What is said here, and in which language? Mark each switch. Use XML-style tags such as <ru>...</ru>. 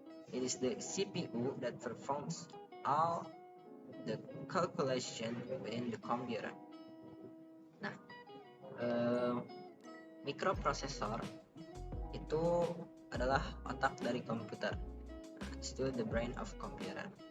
<en>It is the CPU that performs all the calculation within the computer.</en> <id>Nah, mikroprosesor itu adalah otak dari komputer.</id> <en>It's the brain of computer.</en>